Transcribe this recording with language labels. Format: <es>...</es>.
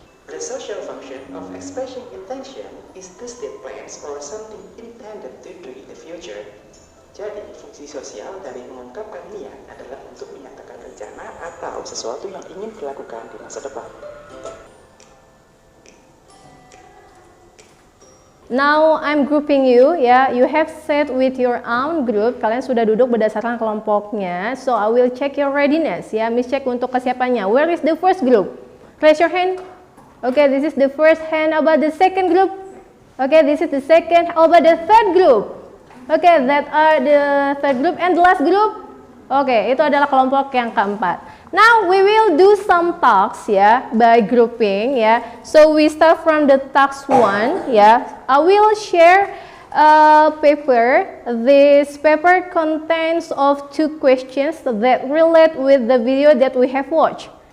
<en>The social function of expressing intention is to state plans or something intended to do in the future.</en> <id>Jadi, fungsi sosial dari mengungkapkan niat adalah untuk menyatakan rencana atau sesuatu yang ingin dilakukan di masa depan.</id> <en>Now I'm grouping you, ya. You have set with your own group.</en> <id>Kalian sudah duduk berdasarkan kelompoknya.</id> <en>So I will check your readiness, ya.</en> <id>Miss check untuk kesiapannya.</id> <en>Where is the first group? Raise your hand. Okay, this is the first hand. How about the second group? Okay, this is the second. How about the third group? Okay, that are the third group and the last group.</en> <id>Okay, itu adalah kelompok yang keempat.</id> <en>Now we will do some tasks ya, by grouping ya. So we start from the task 1 ya. I will share a paper. This paper contains of 2 questions that relate with the video that we have watched.</en>